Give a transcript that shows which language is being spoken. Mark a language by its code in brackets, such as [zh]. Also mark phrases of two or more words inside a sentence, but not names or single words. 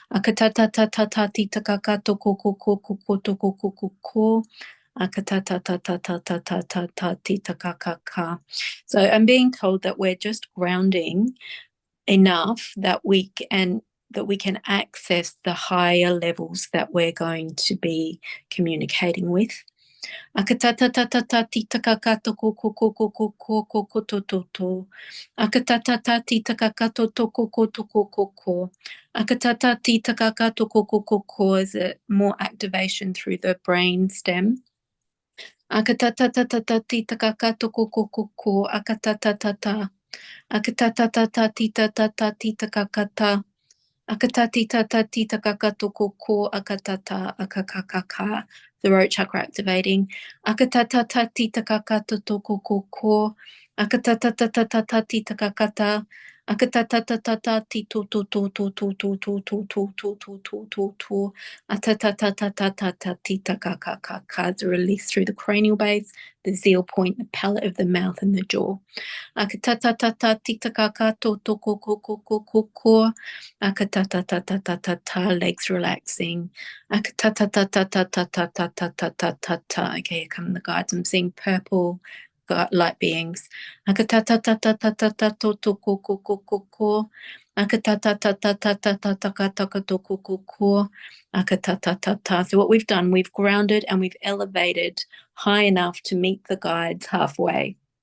[en] So I'm being told that we're just grounding enough that we can access the higher levels that we're going to be communicating with. Akatata tita kakato koko koko koko koko to. Akatata tita kakato toko koko koko. Akatata tita kakato koko koko is more activation through the brain stem. Akatata tita kakato koko koko. Akatata. Akatata tita kakata. Akatati tata tita kakato koko akatata akakakaka. Throat chakra activating. Akatata tita kakato toko koko. Akatata tata tita kakata. Akatata tata tito to to to to to to to to to to to to to. Atata tata tita kakakaka. The release through the cranial base, the zeal point, the palate of the mouth, and the jaw. Akatata tita kakato toko koko koko. Akatata, legs relaxing. Akatata. Okay, here come the guides. I'm seeing purple light beings. Akatata. So what we've done, we've grounded and we've elevated high enough to meet the guides halfway.